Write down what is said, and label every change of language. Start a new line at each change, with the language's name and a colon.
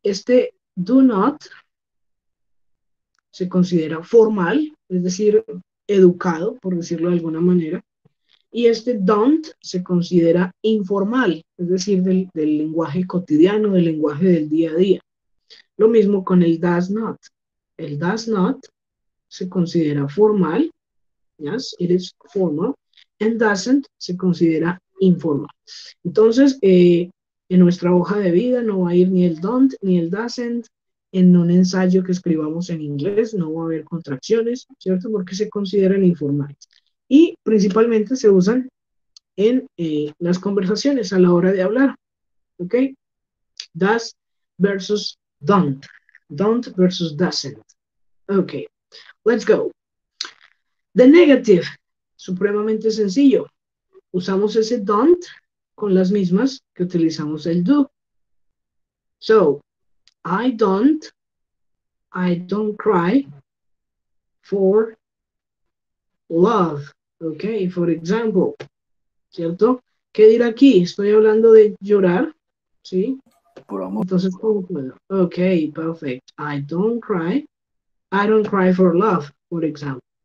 Spanish: Este do not se considera formal, es decir, educado, por decirlo de alguna manera, y este don't se considera informal, es decir, del lenguaje cotidiano, del lenguaje del día a día. Lo mismo con el does not. El does not se considera formal,
English: yes, it is formal,
Spanish: and doesn't se considera informal. Entonces, en nuestra hoja de vida no va a ir ni el don't ni el doesn't. En un ensayo que escribamos en inglés no va a haber contracciones, ¿cierto? Porque se consideran informales. Y principalmente se usan en las conversaciones a la hora de hablar, ¿ok?
English: Does versus don't. Don't versus doesn't. Ok, let's go. The negative,
Spanish: supremamente sencillo. Usamos ese don't con las mismas que utilizamos el do.
English: So, I don't cry for love. Ok, for example,
Spanish: ¿cierto? ¿Qué dirá aquí? Estoy hablando de llorar, ¿sí? Por amor. Entonces, ¿cómo puedo?
English: Ok, perfect. I don't cry for love, for example.